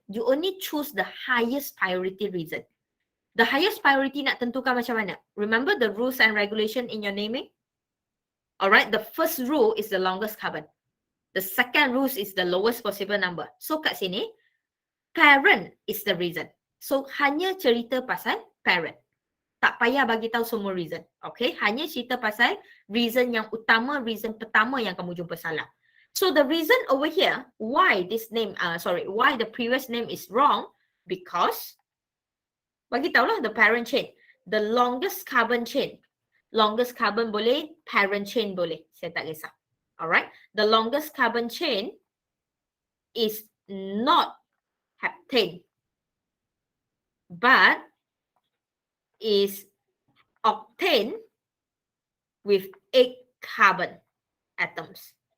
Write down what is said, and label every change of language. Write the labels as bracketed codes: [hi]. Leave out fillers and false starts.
[en] You only choose the highest priority reason. The highest priority [ms] nak tentukan macam mana? [en] Remember the rules and regulation in your naming? Alright, the first rule is the longest carbon. The second rule is the lowest possible number. So [ms] kat sini, [en] parent is the reason. [ms] So hanya cerita pasal parent. Tak payah bagi tahu semua reason. Okay, hanya cerita pasal reason yang utama, reason pertama yang kamu jumpa salah. [en] So the reason over here, why this name, why the previous name is wrong, because, [ms] bagi tahulah [en] the parent chain, the longest carbon chain. [ms] Longest carbon boleh, parent chain boleh. Saya tak kisah. [en] Alright, the longest carbon chain is not heptane, but is octane with 8 carbon atoms.